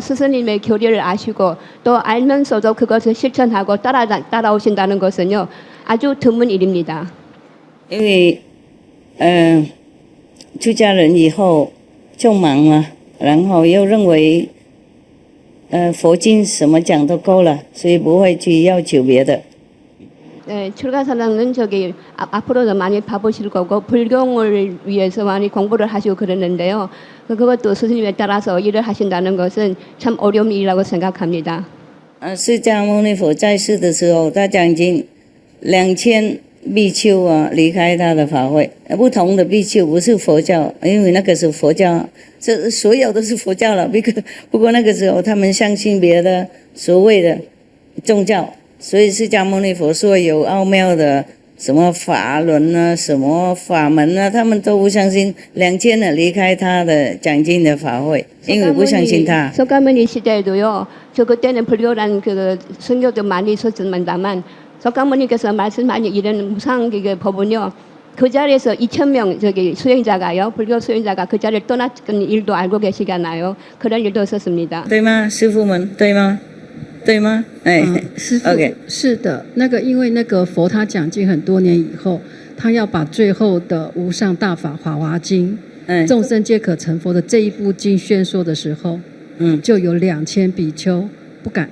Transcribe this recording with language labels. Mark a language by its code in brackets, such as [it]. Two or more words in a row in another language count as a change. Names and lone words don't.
[ko] 스승님의 교리를 아시고 또 알면서도 그것을 실천하고 따라오신다는 것은요. 아주 드문 일입니다. [zh] 因为出家人以后就忙了，然后又认为佛经什么讲都够了，所以不会去要求别的。 [ko] 출가사랑은 저기 앞으로도 많이 바쁘실 거고 불경을 위해서 많이 공부를 하시고 그러는데요. 그것도 스승님에 따라서 일을 하신다는 것은 참 어려운 일이라고 생각합니다. [zh] 释迦牟尼佛在世的时候，他讲经2000比丘啊离开他的法会，不同的比丘不是佛教，因为那个是佛教，这所有都是佛教了。不过那个时候他们相信别的所谓的宗教，所以释迦牟尼佛说有奥妙的什么法轮啊、什么法门啊，他们都不相信。2000人离开他的讲经的法会，因为不相信他。 [ko] 석가모니 시대에도요. 저 그때는 불교란 그 선교도 많이 있었습니다만 석가모니께서 말씀하신 이런 무상 그 법은요. 그 자리에서 2000명 저기 수행자가요. 불교 수행자가 그 자리를 떠났던 일도 알고 계시잖아요. 그런 일도 있었습니다. [zh] 对吗，师父们？对吗？对吗？哎，师父 OK 是的，因为佛他讲经很多年以后，他要把最后的无上大法《法华经》众生皆可成佛的这一部经宣说的时候，就有2000比丘不敢